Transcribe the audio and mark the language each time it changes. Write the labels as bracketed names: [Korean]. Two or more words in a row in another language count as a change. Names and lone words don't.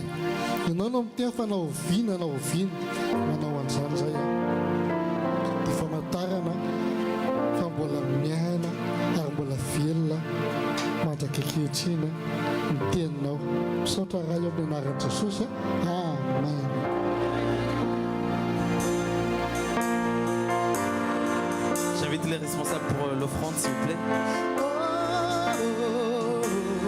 [Malagasy] Ianao no miteny fa naoviana manao an'izany zay dia famantarana fa mbola miaina ary mbola velona manjaka ankehitriny ny teninao. Misaotra raha eo amin'ny anaran'i Jesosy. Amen. [French] J'invite les responsables pour l'offrande, s'il vous plaît.